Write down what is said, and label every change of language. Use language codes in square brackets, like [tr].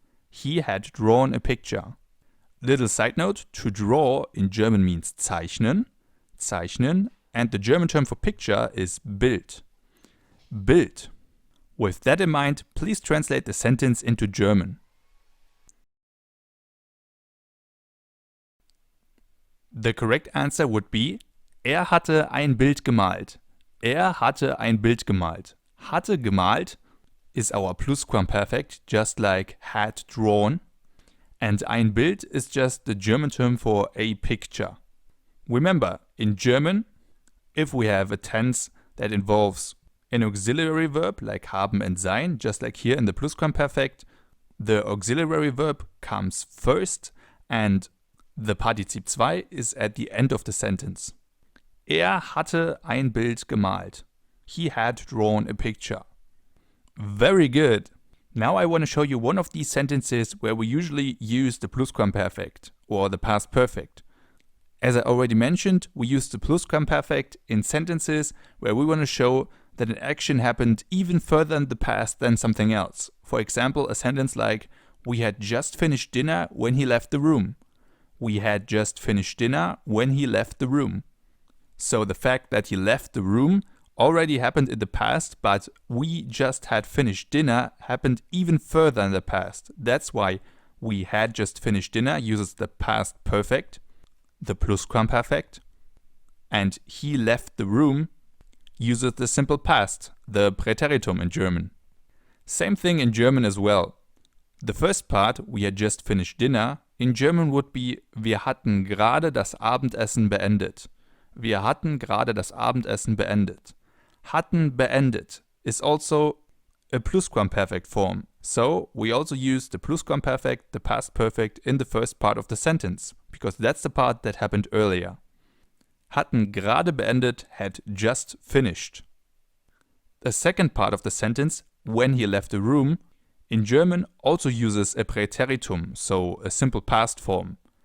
[en] He had drawn a picture. Little side note, to draw in German means zeichnen, zeichnen, and the German term for picture is Bild. Bild. With that in mind, please translate the sentence into German. The correct answer would be [de] er hatte ein Bild gemalt. Er hatte ein Bild gemalt. [en] Hatte gemalt is our plusquamperfect, just like had drawn. And ein Bild is just the German term for a picture. Remember, in German, if we have a tense that involves an auxiliary verb like haben and sein, just like here in the plusquamperfect, the auxiliary verb comes first and the Partizip 2 is at the end of the sentence. [de] Er hatte ein Bild gemalt. [en] He had drawn a picture. Very good. Now I want to show you one of these sentences where we usually use the plusquamperfect or the past perfect. As I already mentioned, we use the plusquamperfect in sentences where we want to show that an action happened even further in the past than something else. For example, a sentence like, we had just finished dinner when he left the room. We had just finished dinner when he left the room. So the fact that he left the room already happened in the past, but we just had finished dinner happened even further in the past. That's why we had just finished dinner uses the past perfect, the plusquamperfect, and he left the room uses the simple past, the Präteritum in German. Same thing in German as well. The first part, we had just finished dinner, in German would be [de] wir hatten gerade das Abendessen beendet. Wir hatten gerade das Abendessen beendet. [en] Hatten beendet is also a plusquamperfect form. So we also use the plusquamperfect, the past perfect, in the first part of the sentence, because that's the part that happened earlier. [de] Hatten gerade beendet, [en] had just finished. The second part of the sentence, when he left the room, in German also uses a Präteritum, so a simple past form.